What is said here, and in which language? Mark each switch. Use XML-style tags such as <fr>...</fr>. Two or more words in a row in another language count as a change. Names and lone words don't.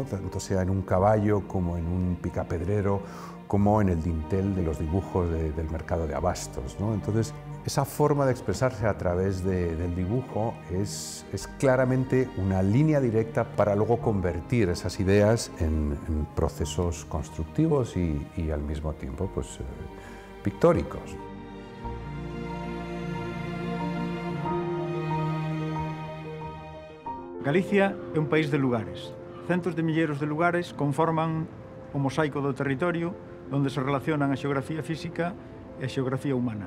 <es>Tanto sea en un caballo como en un picapedrero, como en el dintel de los dibujos del mercado de abastos, ¿no? Entonces, esa forma de expresarse a través del dibujo es claramente una línea directa para luego convertir esas ideas en procesos constructivos y al mismo tiempo pues, pictóricos.</es> <gl>Galicia é un país de lugares. Centos de milleiros de lugares conforman o mosaico do territorio onde se relacionan a xeografía física e a xeografía humana.</gl>